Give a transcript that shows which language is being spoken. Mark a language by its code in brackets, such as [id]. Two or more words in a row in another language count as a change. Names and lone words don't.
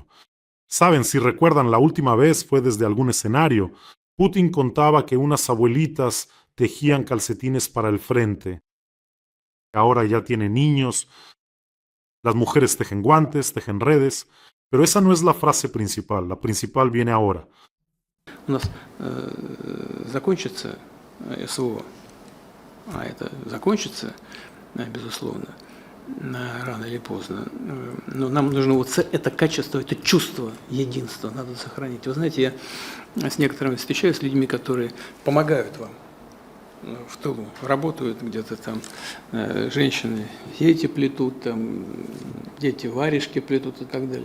[es] Saben, si recuerdan, la última vez fue desde algún escenario. Putin contaba que unas abuelitas tejían calcetines para el frente. Ahora ya tiene niños. Las mujeres tejen guantes, tejen redes. Pero esa no es la frase principal. La principal viene ahora. [ru] У нас закончится СВО, а это закончится, безусловно, рано или поздно. Но нам нужно вот это качество, это чувство единства надо сохранить. Вы знаете, я с некоторыми встречаюсь, с людьми, которые помогают вам в тылу, работают где-то там, женщины сети плетут, там, дети варежки плетут и так далее.